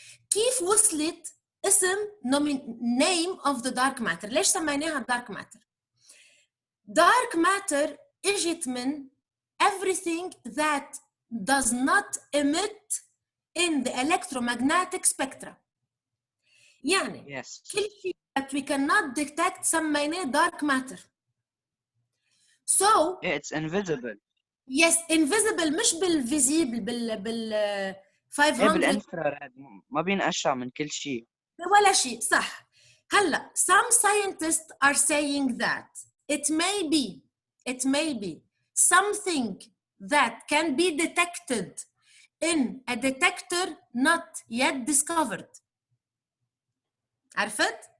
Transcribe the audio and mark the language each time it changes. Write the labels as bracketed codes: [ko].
[ar] كيف وصلت اسم [en] name of the dark matter؟ [ar] ليش سميناها [en] dark matter؟ Dark matter [ar] اجت من [en] everything that does not emit in the electromagnetic spectra. [ar] يعني كل شيء [en] that we cannot detect [ar] سميناه [en] dark matter. So it's invisible. Yes, invisible [ar] مش بالفيزيبل بال 500 بالانفراريد ما بينقشع من كل شيء. ولا شيء صح. هلا [en] some scientists are saying that it may be something that can be detected in a detector not yet discovered. [ar] عرفت؟